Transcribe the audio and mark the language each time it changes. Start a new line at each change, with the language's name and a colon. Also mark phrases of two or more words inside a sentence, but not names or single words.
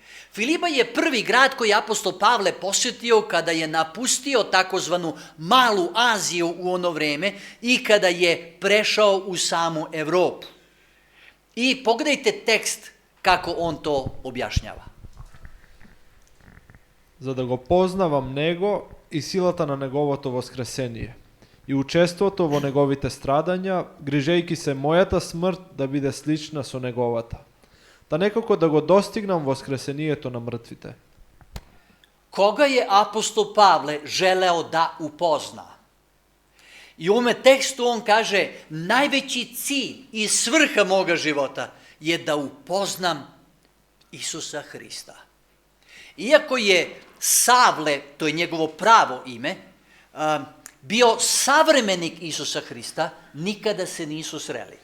Serbian: Filiba je prvi grad koji je apostol Pavle posjetio kada je napustio takozvanu Malu Aziju u ono vreme i kada je prešao u samu Evropu. I pogledajte tekst kako on to objašnjava.
Macedonian: За да го познавам него и силата на неговото воскресение и учеството во неговите страдања, грижејќи се мојата смрт да биде слична со неговата. Да некако да го достигнам воскресението на мртвите.
Serbian: Koga je apostol Pavle želeo da upozna? I u ovome tekstu on kaže, najveći cilj i svrha moga života je da upoznam Isusa Hrista. Iako je Savle, to je njegovo pravo ime, bio savremenik Isusa Hrista, nikada se nisu sreli.